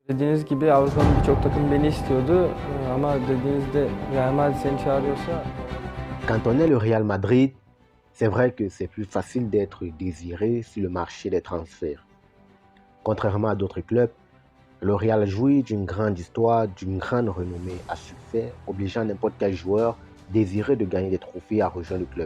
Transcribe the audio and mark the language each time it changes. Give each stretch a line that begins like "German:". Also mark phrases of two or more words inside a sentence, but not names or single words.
Turkish: Dediğiniz gibi Avrupa'nın birçok takım beni istiyordu. Ama dediğinizde Real Madrid seni çağırıyorsa
French: Quand on est le Real Madrid, c'est vrai que c'est plus facile d'être désiré sur le marché des transferts. Contrairement à d'autres clubs, le Real jouit d'une grande histoire, d'une grande renommée à succès, obligeant n'importe quel joueur désiré de gagner des trophées à rejoindre le club.